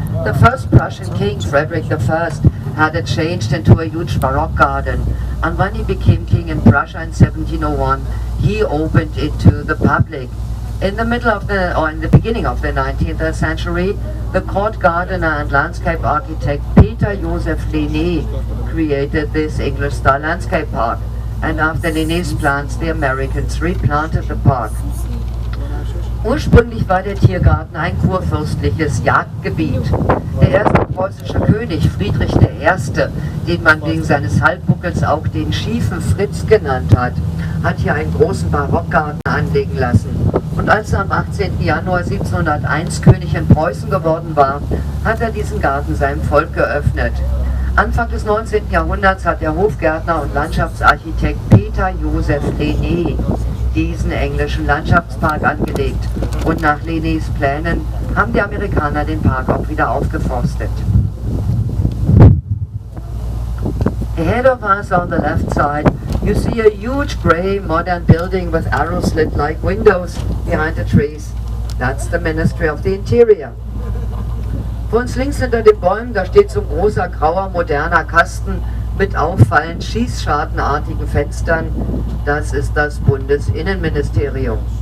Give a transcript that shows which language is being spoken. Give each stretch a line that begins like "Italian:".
English: The first Prussian king, Frederick I, had it changed into a huge Baroque garden, and when he became king in Prussia in 1701, he opened it to the public. In the beginning of the 19th century, the court gardener and landscape architect Peter Joseph Linné created this English-style landscape park, and after Linné's plans, the Americans replanted the park.
German: Ursprünglich war der Tiergarten ein kurfürstliches Jagdgebiet. Der erste preußische König, Friedrich I., den man wegen seines Halbbuckels auch den schiefen Fritz genannt hat, hat hier einen großen Barockgarten anlegen lassen. Und als er am 18. Januar 1701 König in Preußen geworden war, hat er diesen Garten seinem Volk geöffnet. Anfang des 19. Jahrhunderts hat der Hofgärtner und Landschaftsarchitekt Peter Joseph Lené diesen englischen Landschaftspark angelegt. Und nach Lenés Plänen haben die Amerikaner den Park auch wieder aufgeforstet.
English: Ahead of us on the left side, you see a huge grey modern building with arrow slit-like windows behind the trees. That's the Ministry of the Interior.
German: Vor uns links hinter den Bäumen, da steht so ein großer grauer moderner Kasten mit auffallend schießschartenartigen Fenstern. Das ist das Bundesinnenministerium.